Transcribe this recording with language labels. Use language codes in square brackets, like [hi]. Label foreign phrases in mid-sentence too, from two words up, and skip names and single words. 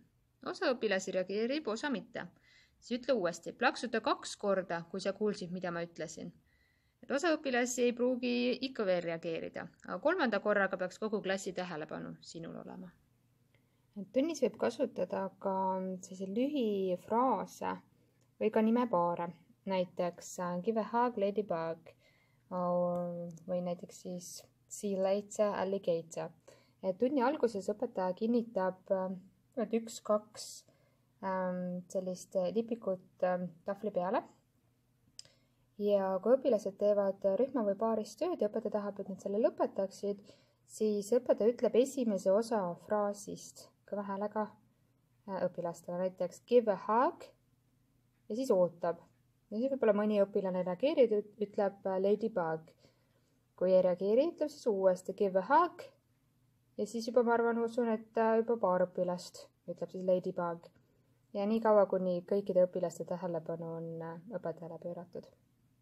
[et] Osa õpilasi reageerib, osa mitte. Siis ütle uuesti, plaksuta 2 korda, kui sa kuulsid, mida ma ütlesin. Et osa õpilasi ei pruugi ikka veel reageerida, aga 3. korraga peaks kogu klassi tähelepanu sinul olema. Tunnis võib kasutada ka lühifraase või ka nimepaare. Näiteks [en] give a hug ladybug [et] või näiteks siis [en] see you later alligator. [et] Tunni alguses õpetaja kinnitab 1-2 sellist lipikut tahvli peale. Ja kui õpilased teevad rühma või paaris tööd ja õpetaja tahab, et nad selle lõpetaksid, siis õpetaja ütleb esimese osa fraasist kõva häälega õpilastele. Näiteks [en] give a hug [et] ja siis ootab. Ja siis võib-olla mõni õpilane reageerib, ütleb ladybug. Kui ei reageeri, ütleb siis uuesti [en] give a hug. [et] Ja siis juba ma usun, et juba paar õpilast ütleb siis ladybug. Ja nii kaua, kuni kõikide õpilaste tähelepanu on õpetajale pööratud.